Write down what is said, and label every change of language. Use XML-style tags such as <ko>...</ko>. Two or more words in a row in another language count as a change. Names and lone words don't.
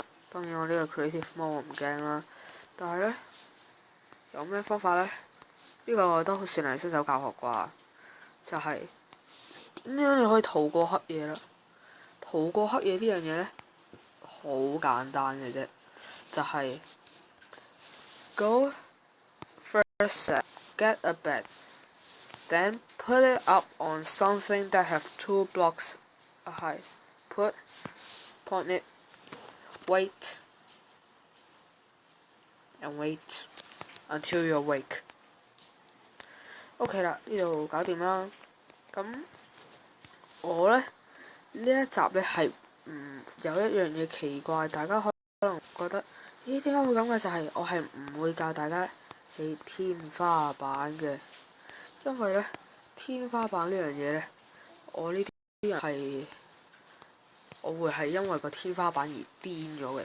<yue>當然我呢個</yue> <en>creative mode</en> <yue>我唔驚啦，但係呢，有咩方法呢？呢個我都算係新手教學啩，就係點樣你可以逃過黑夜啦？逃過黑夜呢樣嘢呢，好簡單嘅啫，就係</yue> <en>Go first set, get a bed, then put it up on something that have 2 blocks high. Point it, wait, and wait until you awake.</en> <yue>OK 啦，呢度搞掂啦。咁我呢一集呢係有一樣嘢奇怪，大家可能覺得咦，點解會咁嘅？就係我係唔會教大家起天花板嘅，因為呢天花板呢樣嘢呢，我呢啲人係我會係因為個天花板而癲咗嘅。</yue>